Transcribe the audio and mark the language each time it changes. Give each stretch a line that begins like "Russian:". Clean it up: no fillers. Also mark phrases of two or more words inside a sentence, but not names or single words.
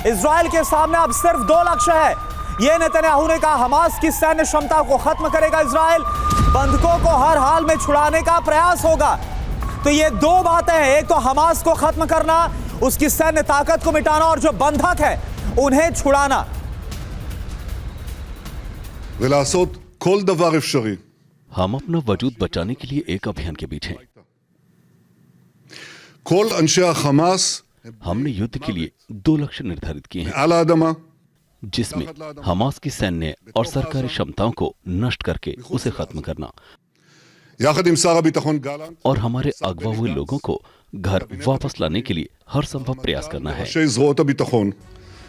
Hindi: इजराइल के सामने अब सिर्फ 2 लक्ष्य है। यह नेतन्याहू ने कहा, हमास की सैन्य क्षमता को खत्म करेगा इजराइल, बंधकों को हर हाल में छुड़ाने का प्रयास होगा। तो ये 2 बातें हैं, एक तो हमास को खत्म करना, उसकी सैन्य ताकत को मिटाना, और जो बंधक है उन्हें छुड़ाना।
Hebrew: ולעשות כל דבר אפשרי।
Hindi: हम अपना वजूद बचाने के लिए एक अभियान के बीच हैं।
Hebrew: כל אנשי החמאס
Hindi: हमने युद्ध के लिए 2 लक्ष्य निर्धारित किए हैं,
Hebrew: מעל האדמה,
Hindi: जिसमें हमास की सैन्य और सरकारी क्षमताओं को नष्ट करके उसे खत्म करना,
Hebrew: יחד עם שר הביטחון גלנט,
Hindi: और हमारे अगवा हुए लोगों को घर वापस लाने के लिए हर संभव प्रयास करना है।
Hebrew: ראשי זרועות הביטחון,